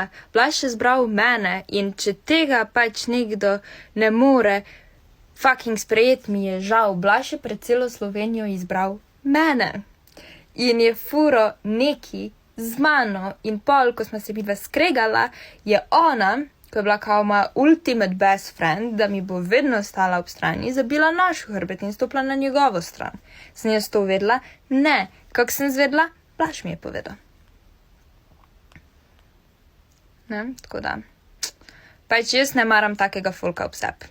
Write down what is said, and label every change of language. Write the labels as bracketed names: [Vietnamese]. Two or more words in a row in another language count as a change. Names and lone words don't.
[Slovenian] Blaž je zbral mene in če tega pač nekdo ne more fucking sprejet, mi je žal. Blaž je pred celo Slovenijo izbral mene. In je furo neki z mano in pol, ko smo se midva skregala, je ona, ko je bila kao moja [English] ultimate best friend, [Slovenian] da mi bo vedno stala ob strani, zabila naš hrbet in stopila na njegovo stran. Sem jaz to vedela? Ne. Kako sem zvedela? Blaž mi je povedal. Ne, tako da. Pač jaz ne maram takega folka ob sebi.